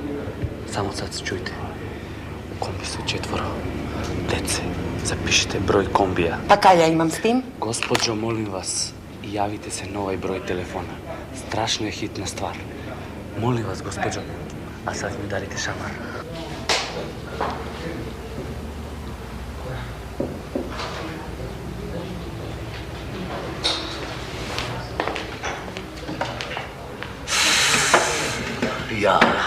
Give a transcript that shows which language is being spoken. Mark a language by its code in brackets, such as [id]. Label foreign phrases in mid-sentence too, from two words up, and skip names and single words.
[sr] Само сад чујте. Комби се 4. Деце, запишите број комбија. [hr] Pa kaj ja imam s tim? [sr] Госпоđo, молим вас, јавите се на овај број телефона. Страшно е хитна ствар. Молим вас, госпоđo, а сад ми дарите шамар. Ја.